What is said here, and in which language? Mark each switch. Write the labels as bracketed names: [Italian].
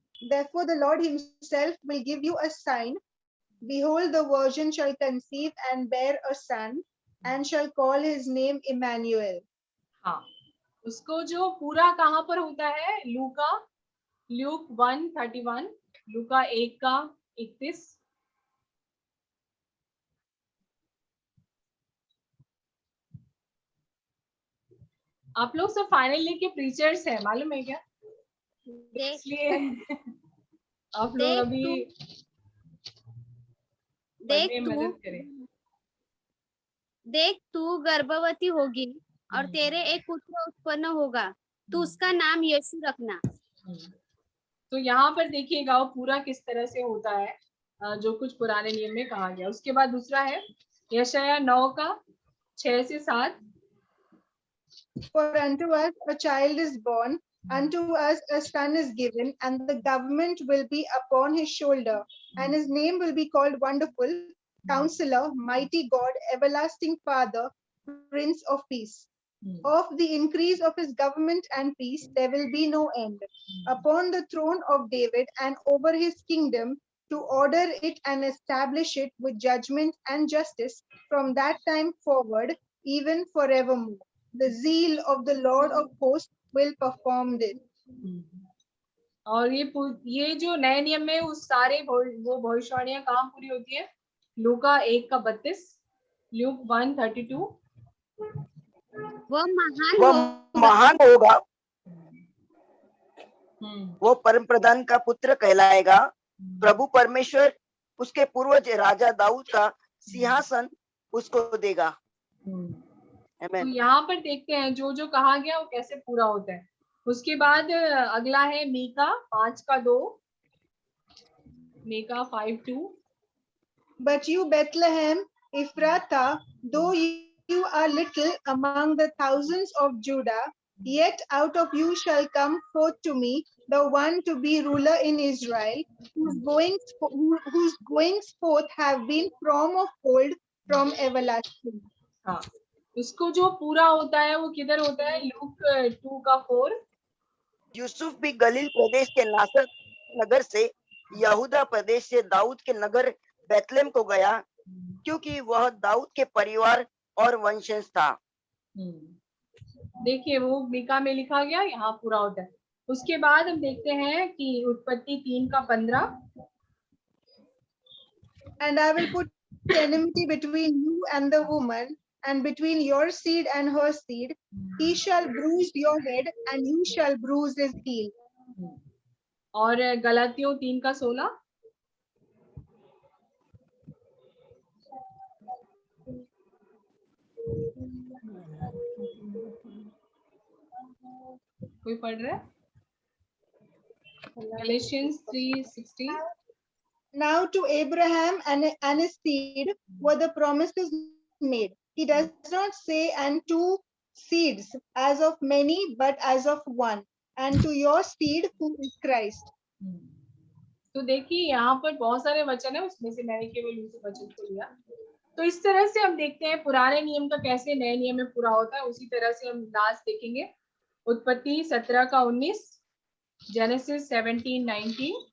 [English] Therefore, the Lord himself will give you a sign. Behold, the virgin shall conceive and bear a son, and shall call his name Emmanuel. [Hindi] हाँ, उसको जो पूरा कहाँ पर होता है, लूक 1:31, लूका 1:31। आप लोग सब फाइनल ईयर के प्रीचर्स हैं, मालूम है क्या? इसलिए आप लोग अभी पढ़ने में मदद करें। देख तू गर्भवती होगी और तेरे एक पुत्र उत्पन्न होगा, तो उसका नाम यीशु रखना। तो यहाँ पर देखिएगा वो पूरा किस तरह से होता है, जो कुछ पुराने नियम में कहा गया। उसके बाद दूसरा है यशायाह 9:6-7। [English] For unto us a child is born, unto us a son is given, and the government will be upon his shoulder, and his name will be called Wonderful, Counselor, Mighty God, Everlasting Father, Prince of Peace. Of the increase of his government and peace there will be no end, upon the throne of David and over his kingdom, to order it and establish it with judgment and justice from that time forward, even forevermore. The zeal of the Lord of hosts will perform this. [Hindi] और ये जो नए नियम में उस सारे वो भविष्यवाणियां कहाँ पूरी होती है? लूका 1:32, ल्यूक 1:32। वह महान वह होगा। महान होगा, हम्म, वो परम प्रधान का पुत्र कहलाएगा। प्रभु परमेश्वर उसके पूर्वज राजा दाऊद का सिंहासन उसको देगा। तो आमीन। यहाँ पर देखते हैं जो जो कहा गया वो कैसे पूरा होता है। उसके बाद अगला है Mika 5:2, Mika 5:2। [English] But you, Bethlehem, Ephrathah, though you are little among the thousands of Judah, yet out of you shall come forth to me the one to be ruler in Israel, whose goings forth have been from of old, from everlasting. [Hindi] हाँ, इसको जो पूरा होता है वो किधर होता है? लूक 2:4। यूसुफ भी गलील प्रदेश के नासरत नगर से यहूदा प्रदेश से दाऊद के नगर बेतलेहम को गया, क्योंकि वह दाऊद के परिवार और वंशज था। देखिए वो मीका में लिखा गया, यहाँ पूरा होता है। उसके बाद हम देखते हैं कि उत्पत्ति 3:15। [English] And I will put enmity between you and the woman, and between your seed and her seed. He shall bruise your head, and you shall bruise his heel. [Hindi] और गलातियों 3:16। कोई पढ़ रहा है? [English] Galatians 3:16। Now to Abraham and his seed were the promises made. He does not say, and two seeds, as of many, but as of one, and to your seed, who is Christ. [Hindi] तो देखिए यहाँ पर बहुत सारे वचन है, उसमें से मैंने केवल उस वचन को लिया। तो इस तरह से हम देखते हैं पुराने नियम का कैसे नए नियम में पूरा होता है। उसी तरह से हम लास्ट देखेंगे उत्पत्ति 17:19, जेनेसिस 17:19।